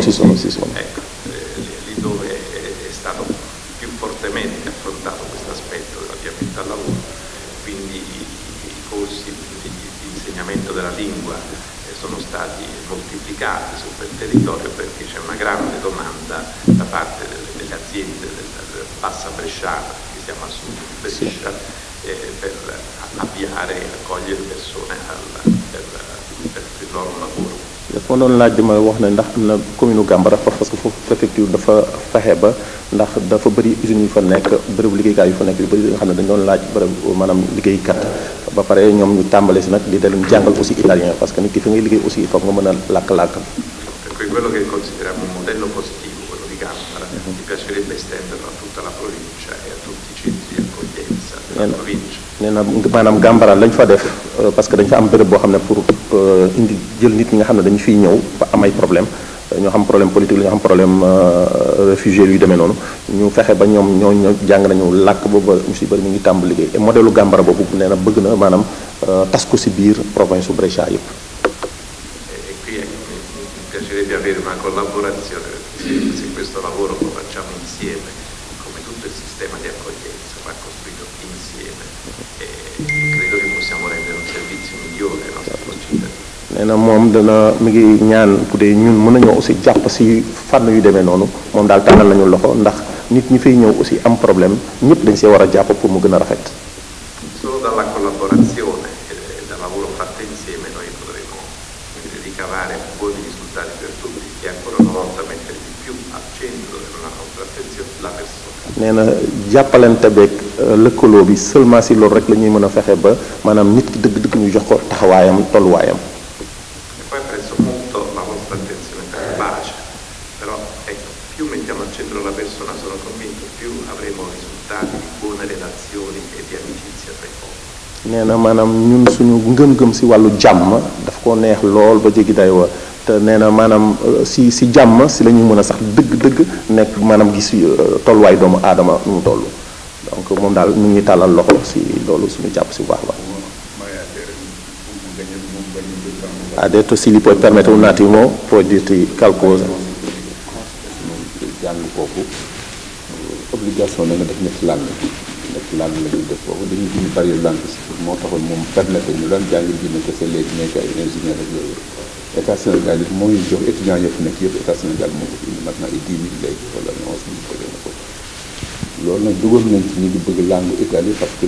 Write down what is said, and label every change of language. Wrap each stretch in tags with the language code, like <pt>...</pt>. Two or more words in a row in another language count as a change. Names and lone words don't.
<it>Ecco, lì dove è stato più fortemente affrontato questo aspetto dell'avviamento al lavoro, quindi i corsi di insegnamento della lingua sono stati moltiplicati su quel territorio perché c'è una grande domanda da parte delle aziende del Bassa Bresciana, che siamo a sud di Brescia, per avviare e accogliere persone per il loro lavoro.</it> <wo>dafa doon laaj di ma wax ne ndax am na commune Gambara</wo> <fr>parce que</fr> <wo>foofu préfecture dafa fexe ba ndax dafa bëri usines yu fa nekk bërëbu liggéeykaay yu fa nekk yu bëri nga xam ne dañu doon laaj bërëb maanaam liggéeykat ba pare ñoom ñu tàmbale si nag di leen jàngal</wo> <fr>aussi italien parce que</fr> <wo>nit ki fi ngay liggéey</wo> <fr>aussi il faut</fr> <wo>nga mën a làkk-làkk.</wo> <it>Per cui quello che consideriamo un modello positivo, quello di Gambara, mi piacerebbe estenderlo a tutta la provincia e a tutti i centri di accoglienza della provincia.</it> <wo>nee na maanaam Gambara lañ fa def</wo> <fr>parce que</fr> <wo>dañ fa am bërëb boo xam ne pour indi jël nit ñi nga xam ne dañu fiy ñëw ba am ay problème ñoo xam</wo> <fr>problème politique</fr> <wo>la ñoo xam</wo> <fr>problème réfugié</fr> <wo>yu demee noonu ñu fexe ba ñoom ñoo jàng nañu làkk booba ñu si bëri ñu ngi tàmbali liggéey</wo> <fr>et modèle</fr> <wo>Gambara boobu nee na bëgg na maanaam tas ko si biir province su Brescia yëpp.</wo> <it>E qui mi piacerebbe avere una collaborazione, perché se questo lavoro lo facciamo insieme, come tutto il sistema di accoglienza va costruito insieme, e credo che possiamo rendere un servizio migliore ai nostri concittadini.</it> <wo>nee na moom dana mi ngi ñaan bu dee ñun mën nañoo aussi jàpp si fànn yu demee noonu moom daal tànnal nañu loxo ndax nit ñi fiy ñëw aussi am problème ñëpp dañ see war a jàpp pour mu gën a rafet.</wo> <it>Solo dalla collaborazione e dal lavoro fatto insieme noi potremo ricavare buoni risultati per tutti e ancora una volta mettere di più al centro della nostra attenzione la persona.</it> <wo>nee na jàppalante beeg lëkkaloo bi seulement si loolu rek la ñuy mën a fexe ba maanaam nit ki dëgg-dëgg ñu jox ko taxawaayam tolluwaayam.</wo> <it>Poi apprezzo molto la vostra attenzione per la pace, però ecco, più mettiamo al centro la persona, sono convinto, più avremo risultati di buone relazioni e di amicizia tra i popoli.</it> <wo>nee na maanaam ñun suñu ngëm-ngëm si wàllu jàmm daf ko neex lool ba jéggi day wa te nee na maanaam si jàmm si la ñuy mën a sax dëgg-dëgg nekk maanaam gis tolluwaay doomu aadama nu mu toll donc moom daal mu ngi tàllal loxo si loolu suñu jàpp si bu baax a baax.</wo> <it>Ha detto sì, gli puoi permettere un attimo, puoi dirti qualcosa.</it> <wo>jàng foofu obligation la nga def ñetti langue la ñuy def foofu dañuy bind</wo> <fr>barrière linguistique</fr> <wo>moo taxoon moom permettre ñu daan jàng bind kese léegi nekk ay ingénieur ak yooyu état Sénégal it moo ñu jox étudiants yëpp nekk yëpp état Sénégal moo ko fi indi maintenant ay 10 000 léegi wala 11 000 ko na ko loolu nag dugal nañ ci ñu ngi bëgg</wo> <fr>langue Italie parce que</fr>